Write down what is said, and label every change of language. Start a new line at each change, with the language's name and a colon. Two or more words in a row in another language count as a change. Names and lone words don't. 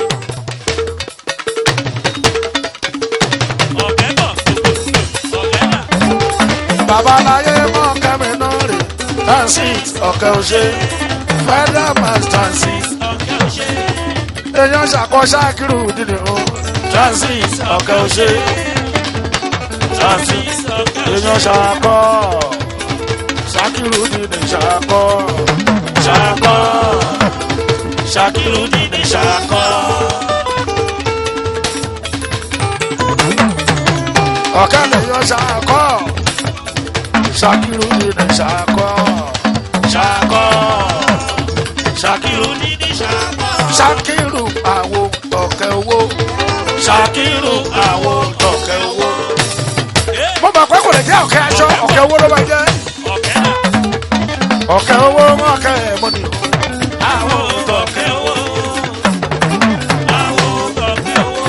Yoruba: babaláyé mọ́ kẹ́mi náà rè transit ọ̀kẹ́ òṣè
English: federal mass transit.
Yoruba: èèyàn ṣàkóso kírù dídì o transit ọ̀kẹ́ òṣè transit èèyàn ṣàkó. Shakiru dini shako, shako, Shakiru dini shako. Ọ̀kẹ́lẹ̀ yọ shako, Shakiru dini shako, shako, Shakiru dini shako. Shakiru àwo tọ̀kẹ́ owó, Shakiru àwo tọ̀kẹ́ owó. Mo mọ̀ pé kò lè jẹ́ ọ̀kẹ́ aṣọ, ọ̀kẹ́ owó ló máa jẹ́. Ọ̀kẹ́ owó mọ̀kẹ́ mọ́ni. Àwọn tọ̀kẹ́ owó. Àwọn tọ̀kẹ́ owó.